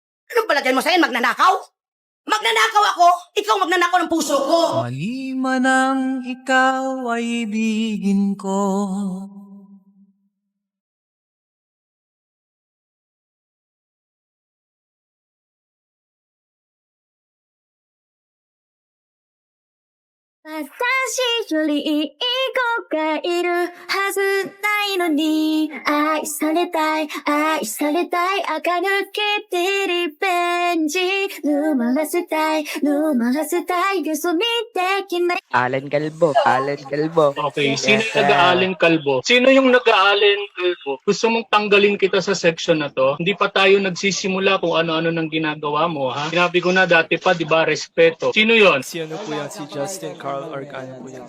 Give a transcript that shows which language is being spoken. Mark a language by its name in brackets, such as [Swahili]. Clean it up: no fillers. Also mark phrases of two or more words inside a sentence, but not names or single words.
[Filipino] Anong palagay mo sa'yo? Magnanakaw? Magnanakaw ako? Ikaw magnanakaw ng puso ko. Mali man ang ikaw ay ibigin ko. [Japanese] 私よりいい子がいるはずないのに愛されたい垢抜けてリベンジ沼らせたいよそ見できない [Filipino] Alan Calvo. Okay, sino yung nag-aalin kalbo? Sino yung nag-aalin kalbo? Gusto mong tanggalin kita sa section na to? Hindi pa tayo nagsisimula kung ano-ano nang ginagawa mo, ha? Sinabi ko na dati pa, di ba, respeto. Sino yon? Si ano po yan, si Justin Carl Arcana po yan.